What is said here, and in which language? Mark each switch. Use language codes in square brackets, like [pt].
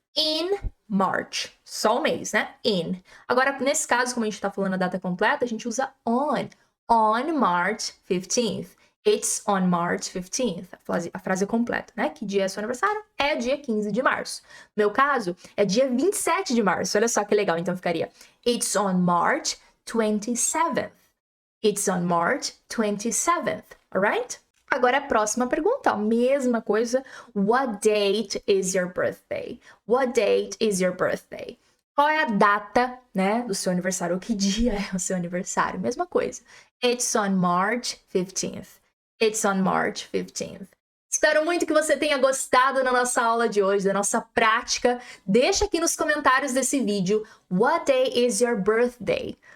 [en] In March. [pt] Só o mês, né? In. Agora, nesse caso, como a gente tá falando a data completa, a gente usa on. [en] On March 15th. It's on March 15th. [pt] A frase completa, né? Que dia é seu aniversário? É dia 15 de março. No meu caso, é dia 27 de março. Olha só que legal. Então, ficaria [en] It's on March 27th. It's on March 27th. Alright? [pt] Agora, a próxima pergunta, a mesma coisa. [en] What date is your birthday? What date is your birthday? [pt] Qual é a data, né, do seu aniversário? Ou que dia é o seu aniversário? Mesma coisa. [en] It's on March 15th. It's on March 15th. [pt] Espero muito que você tenha gostado da nossa aula de hoje, da nossa prática. Deixa aqui nos comentários desse vídeo, [en] what day is your birthday?